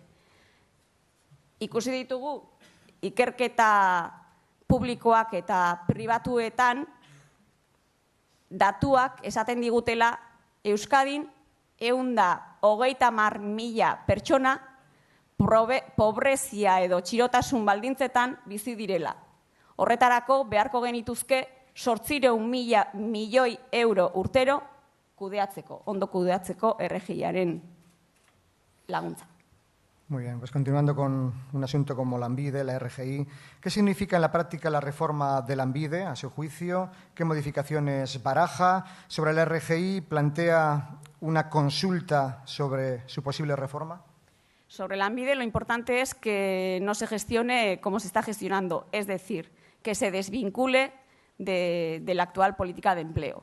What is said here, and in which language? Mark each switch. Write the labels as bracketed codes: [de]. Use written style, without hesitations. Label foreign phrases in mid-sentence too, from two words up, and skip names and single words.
[eu] Ikusi ditugu ikerketa publikoak eta pribatuetan datuak esaten digutela Euskadin 130.000 pertsona pobrezia edo txirotasun baldintzetan bizi direla. Horretarako beharko genituzke 800.000 milioi euro urtero ondo kudeatzeko RGIaren laguntza. [es] Muy bien, pues continuando con un asunto como Lanbide, la RGI, ¿qué significa en la práctica la reforma de Lanbide, a su juicio? ¿Qué modificaciones baraja? Sobre la RGI, ¿plantea una consulta sobre su posible reforma? Sobre Lanbide, lo importante es que no se gestione como se está gestionando, es decir, que se desvincule de la actual política de empleo.